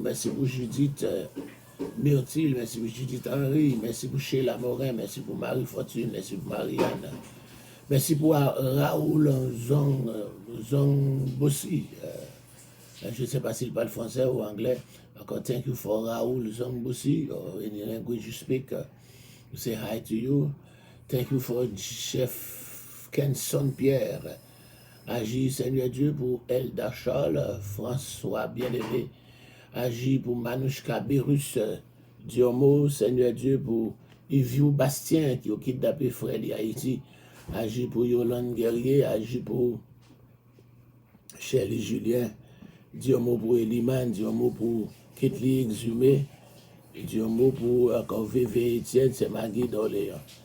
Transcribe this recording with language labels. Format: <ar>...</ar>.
<fr>Merci pour Judith Myrtille, merci pour Judith Henry, merci pour Sheila Morin, merci pour Marie Fortune, merci pour Marianne. Merci pour Raoul Zong Bossi. Je ne sais pas s'il parle français ou anglais.</fr> <en>Encore, thank you for Raoul Zong Bossi. In the language you speak, we say hi to you. Thank you for Chef Kenson Pierre.</en> <fr>Agis, Seigneur Dieu, pour Elda Charles, François bien-aimé. Agis pour Manouchka Berus, Diomo, Seigneur Dieu, pour Yviou Bastien, qui a kidnappé frère d'Haïti. Agis pour Yolande Guerrier, agis pour Shirley Julien, Diomo pour Eliman, Diomo pour Kitli Exhumé, Diomo pour encore VV Etienne, c'est Magui d'Orléans.</fr>